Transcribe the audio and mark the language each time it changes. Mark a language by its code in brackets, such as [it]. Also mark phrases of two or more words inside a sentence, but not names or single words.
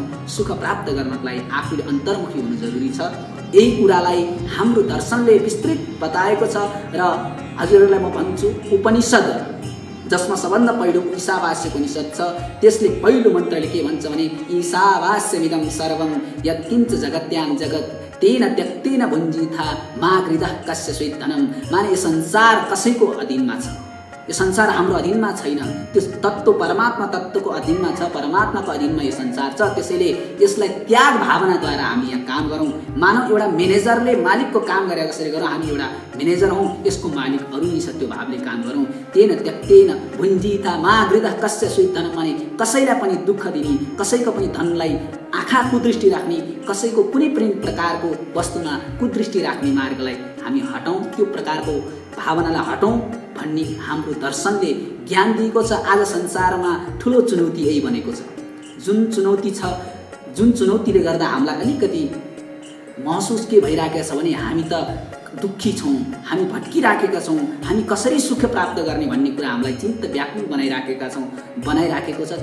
[ne] सुख प्राप्त गर्नको लागि आफूले अन्तर्मुखी हुनु जरुरी छ। यही कुरालाई हाम्रो दर्शनले विस्तृत बताएको छ र हजुरहरूलाई म भन्छु उपनिषद जसमा सबभन्दा पहिलो ईशावास्य उपनिषद छ, त्यसले पहिलो मन्त्रले के भन्छ भने [sa] ईशावास्यमिदं सर्वं यत्किञ्च जगत्यां जगत् तेन त्यक्तेन भुञ्जीथा मा गृधः कस्य स्वेद्धनम। [ne] माने यो संसार कसैको अधीनमा छ, यो संसार हाम्रो अधीनमा छैन, त्यो तत्त्व परमात्मा तत्त्वको अधीनमा छ, परमात्माको अधीनमा यो संसार छ। त्यसैले यसलाई त्याग भावनाद्वारा हामी यहाँ काम गरौँ। मानव एउटा म्यानेजरले मालिकको काम गरे कसरी गरौँ, हामी एउटा म्यानेजर हौँ, यसको मालिक अरू नै छ, त्यो भावले काम गरौँ। [sa] तेन त्यक्तेन भुञ्जीथा मा गृधः कस्य स्वेद्धनम। [ne] माने कसैलाई पनि दुःख दिने, कसैको पनि धनलाई आँखा कुदृष्टि राख्ने, कसैको कुनै पनि प्रकारको वस्तुमा कुदृष्टि राख्ने मार्गलाई हामी हटौँ, त्यो प्रकारको भावनालाई हटौँ भन्ने हाम्रो दर्शनले ज्ञान दिएको छ। आज संसारमा ठुलो चुनौती यही बनेको छ। जुन चुनौती छ, जुन चुनौतीले गर्दा हामीलाई अलिकति महसुस के भइरहेको छ भने हामी त दुःखी छौँ, हामी भट्किराखेका छौँ, हामी कसरी सुख प्राप्त गर्ने भन्ने कुरा हामीलाई चिन्त व्याकुल बनाइराखेको छ।